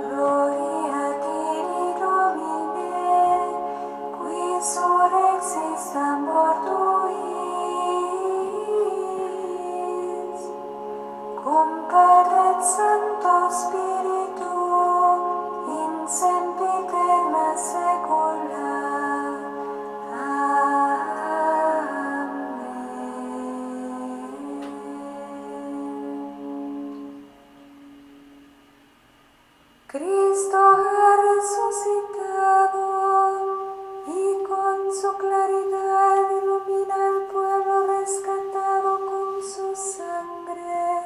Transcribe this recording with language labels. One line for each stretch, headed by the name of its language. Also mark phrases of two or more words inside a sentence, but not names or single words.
Latin: Gloria Dei Domine, qui surrexis a mortuis, cum Padre et Sancto Spiritu, in sempiterna saecula.
Spanish: Cristo ha resucitado y con su claridad ilumina al pueblo rescatado con su sangre.